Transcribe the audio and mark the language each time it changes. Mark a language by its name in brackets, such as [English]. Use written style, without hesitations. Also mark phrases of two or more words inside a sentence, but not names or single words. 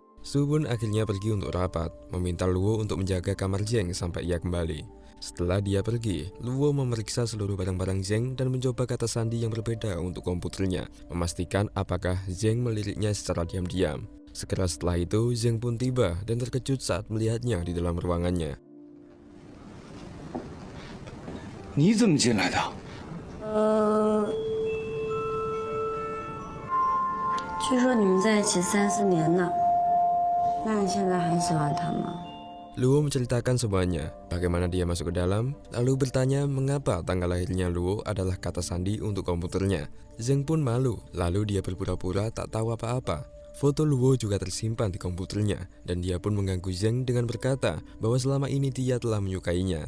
[Indonesian] Su pun akhirnya pergi untuk rapat, meminta Luo untuk menjaga kamar Zheng sampai ia kembali. Setelah dia pergi, Luo memeriksa seluruh barang-barang Zheng dan mencoba kata sandi yang berbeda untuk komputernya, memastikan apakah Zheng meliriknya secara diam-diam. Segera setelah itu, Zheng pun tiba dan terkejut saat melihatnya di dalam ruangannya. [Chinese] 你怎么进来的？据说你们在一起3、4年了，那你现在还喜欢他吗？ [Indonesian] Luo menceritakan semuanya, bagaimana dia masuk ke dalam, lalu bertanya mengapa tanggal lahirnya Luo adalah kata sandi untuk komputernya. Zheng pun malu, lalu dia berpura-pura tak tahu apa-apa. Foto Luo juga tersimpan di komputernya, dan dia pun mengganggu Zheng dengan berkata bahwa selama ini dia telah menyukainya.